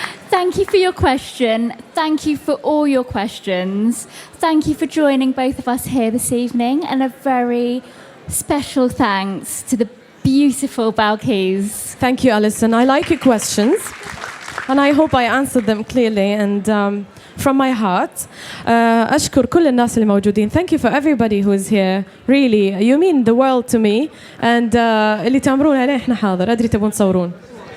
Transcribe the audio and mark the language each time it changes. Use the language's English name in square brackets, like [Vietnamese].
[English] Thank you for your question. Thank you for all your questions. Thank you for joining both of us here this evening, and a very special thanks to the beautiful Balqees. Thank you, Alison. I like your questions, and I hope I answered them clearly and from my heart. [Arabic] أشكر كل الناس اللي موجودين. [English] Thank you for everybody who is here. Really, you mean the world to me. And [Arabic] اللي تأمرون عليه إحنا حاضر. أدري تبون تصورون.